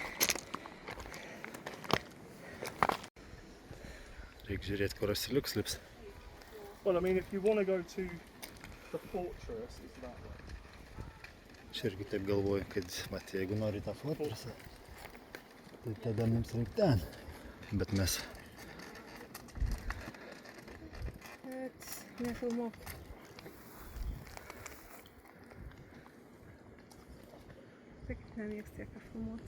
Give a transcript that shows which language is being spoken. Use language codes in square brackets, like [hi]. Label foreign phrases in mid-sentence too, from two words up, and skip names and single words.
[lt] Reikia žiūrėti, kur asiliuks lips. [en] Well, I mean, if you want to go to the fortress, it's that way. [lt] Aš irgi taip galvoju, kad mat, jeigu nori tą fortressą, tai tada mums reikia ten. Bet mes Nefilmuok. Tai kaip nemėgsti tiek filmuoti.